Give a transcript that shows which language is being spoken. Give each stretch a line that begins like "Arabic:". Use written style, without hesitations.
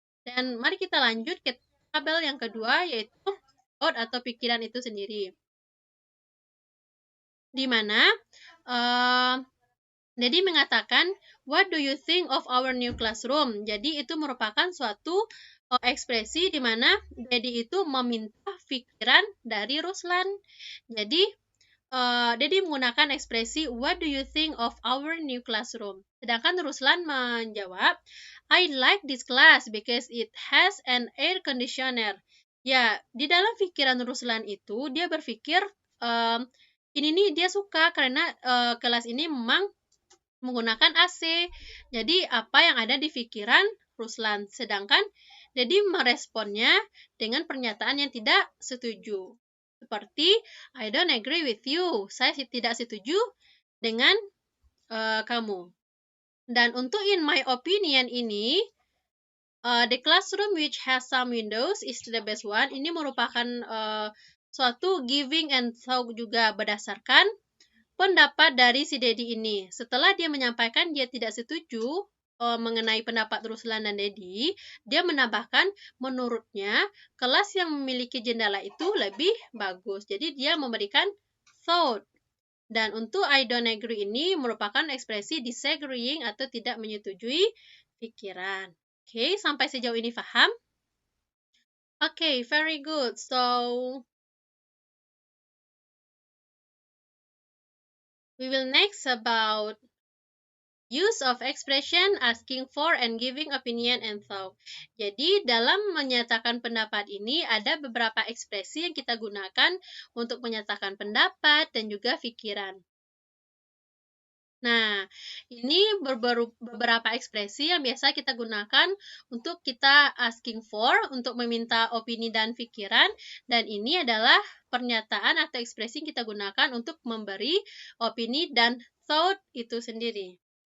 Indonesian: Dan mari kita lanjut ke tabel yang kedua, yaitu thought atau pikiran itu sendiri. Di mana Dedi mengatakan,
English: "What do you think of our new classroom?"
Indonesian: Jadi itu merupakan suatu ekspresi di mana Dedi itu meminta pikiran dari Ruslan. Jadi Dedi menggunakan ekspresi,
English: "What do you think of our new classroom?"
Indonesian: Sedangkan Ruslan menjawab,
English: "I like this class because it has an air conditioner."
Indonesian: Ya, di dalam pikiran Ruslan itu dia berpikir ini nih dia suka karena kelas ini memang menggunakan AC. Jadi apa yang ada di pikiran Ruslan. Sedangkan Dedi meresponnya dengan pernyataan yang tidak setuju. Seperti,
English: "I don't agree with you."
Indonesian: Saya tidak setuju dengan kamu. Dan untuk
English: in my opinion
Indonesian: ini,
English: the classroom which has some windows is the best one.
Indonesian: Ini merupakan suatu
English: giving and thought
Indonesian: juga berdasarkan pendapat dari si Dedi ini. Setelah dia menyampaikan dia tidak setuju mengenai pendapat Ruslan dan Dedi, dia menambahkan menurutnya kelas yang memiliki jendela itu lebih bagus. Jadi dia memberikan thought. Dan untuk
English: I don't agree
Indonesian: ini merupakan ekspresi disagreeing atau tidak menyetujui pikiran. Oke, sampai sejauh ini paham?
English: Oke, very good. So we will next about Use of expression asking for and giving opinion and thought.
Indonesian: Jadi dalam menyatakan pendapat ini ada beberapa ekspresi yang kita gunakan untuk menyatakan pendapat dan juga pikiran. Nah, ini beberapa ekspresi yang biasa kita gunakan untuk kita
English: asking for,
Indonesian: untuk meminta opini dan pikiran, dan ini adalah pernyataan atau ekspresi yang kita gunakan untuk memberi opini dan thought itu sendiri.